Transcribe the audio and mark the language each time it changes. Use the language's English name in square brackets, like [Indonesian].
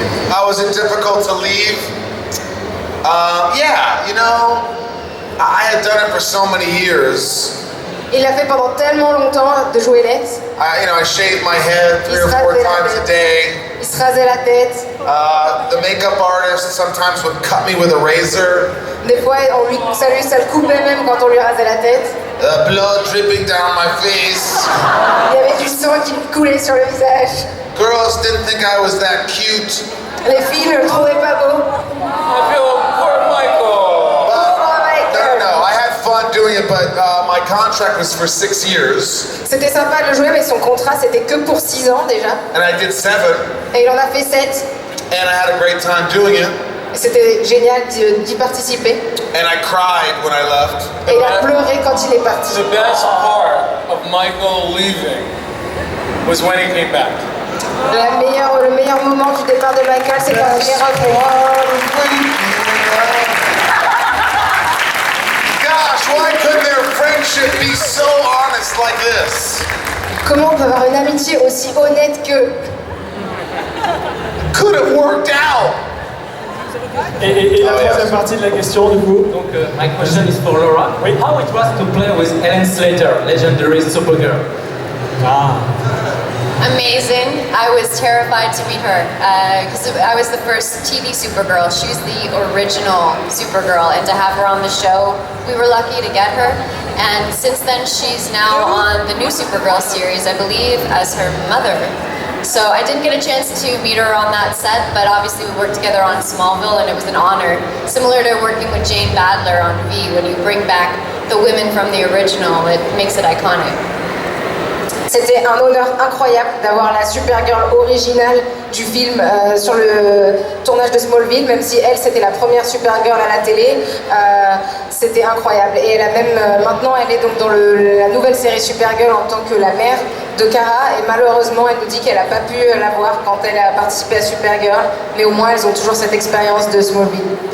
[English] How was it difficult to leave? Yeah, you know, I had done it for so many years. [French] Il l'a fait pendant tellement longtemps de jouer Lex. [English] I shaved my head 3 or 4 times a day. [French] Il se rasait la tête. [English] The makeup artist sometimes would cut me with a razor. [French] Des fois, ça le coupait même quand on lui rasait la tête. [English] Blood dripping down my face. [French] Il y avait du sang qui lui coulait sur le visage. [English] Girls didn't think I was that cute. [French] Les filles ne le trouvaient pas beau. [English] I feel poor Michael. No, I had fun doing it, but my contract was for 6 years. [French] C'était sympa de le jouer, mais son contrat c'était que pour 6 ans déjà. [English] And I did 7. [French] Et il en a fait 7. [English] And I had a great time doing it. [French] Et c'était génial d'y participer. [English] And I cried when I left. [French] Et il a pleuré quand il est parti. [English] The best part of Michael leaving was when he came back. [French] Le meilleur moment du départ de Michael, c'est quand il est revenu. [English] Gosh, why couldn't their friendship be so honest like this? [French] Comment on peut avoir une amitié aussi honnête que... [English] Could have worked out. [French] Et la troisième partie de la question, du coup. [English] Donc, my question is for Laura. [French] Oui. [English] How it was to play with Helen Slater, legendary Supergirl? Amazing. I was terrified to meet her because I was the first TV Supergirl. She's the original Supergirl, and to have her on the show, we were lucky to get her. And since then, she's now on the new Supergirl series, I believe, as her mother. So I didn't get a chance to meet her on that set, but obviously we worked together on Smallville, and it was an honor. Similar to working with Jane Badler on V, when you bring back the women from the original, it makes it iconic. [French] C'était un honneur incroyable d'avoir la Supergirl originale du film sur le tournage de Smallville, même si elle c'était la première Supergirl à la télé. C'était incroyable. Et elle a même maintenant elle est donc dans la nouvelle série Supergirl en tant que la mère de Kara, et malheureusement elle nous dit qu'elle n'a pas pu la voir quand elle a participé à Supergirl, mais au moins elles ont toujours cette expérience de Smallville.